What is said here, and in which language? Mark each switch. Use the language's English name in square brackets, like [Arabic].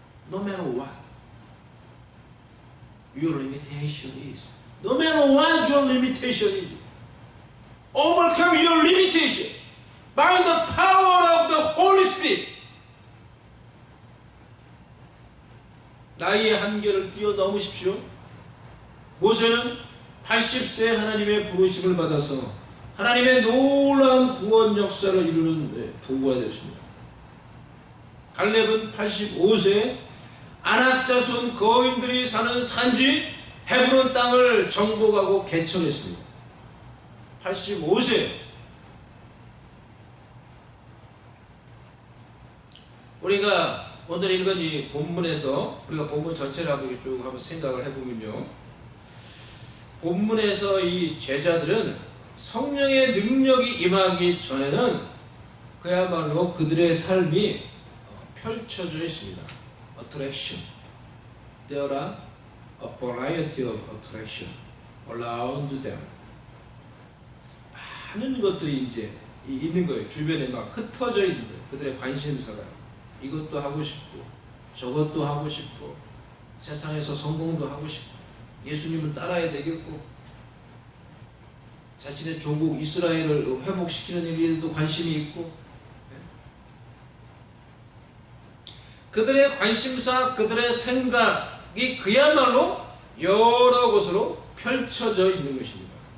[English] No matter what your limitation is, no matter what your limitation is, overcome your limitation by the power of the Holy Spirit. [Korean] 나의 한계를 뛰어넘으십시오. 모세는 80세 하나님의 부르심을 받아서 하나님의 놀라운 구원 역사를 이루는 도구가 되었습니다. 갈렙은 85세 아낙 자손 거인들이 사는 산지 헤브론 땅을 정복하고 개척했습니다. 85세. 우리가 오늘 읽은 이 본문에서 우리가 본문 전체를 한번 생각을 해보면요, 본문에서 이 제자들은 성령의 능력이 임하기 전에는 그야말로 그들의 삶이 펼쳐져 있습니다. [English] Attraction. There are a variety of attraction around them. [Korean] 많은 것들이 이제 있는 거예요. 주변에 막 흩어져 있는 거예요. 그들의 관심사가. 이것도 하고 싶고 저것도 하고 싶고 세상에서 성공도 하고 싶고 예수님을 따라야 되겠고 자신의 조국 이스라엘을 회복시키는 일에도 관심이 있고, 그들의 관심사, 그들의 생각이 그야말로 여러 곳으로 펼쳐져 있는 것입니다.